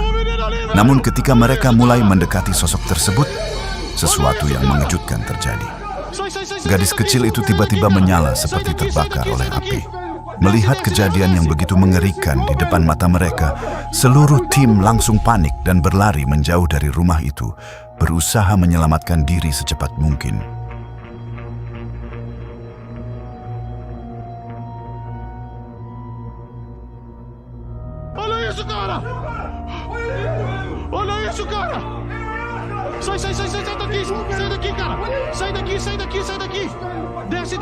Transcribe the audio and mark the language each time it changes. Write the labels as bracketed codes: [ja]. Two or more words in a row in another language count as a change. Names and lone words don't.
[id] Namun ketika mereka mulai mendekati sosok tersebut, sesuatu yang mengejutkan terjadi. Gadis kecil itu tiba-tiba menyala seperti terbakar oleh api. Melihat kejadian yang begitu mengerikan di depan mata mereka, seluruh tim langsung panik dan berlari menjauh dari rumah itu, berusaha menyelamatkan diri secepat mungkin. [pt] Olha isso, cara! Olha isso, cara! Sai daqui! Sai daqui, cara! Sai daqui! Desce!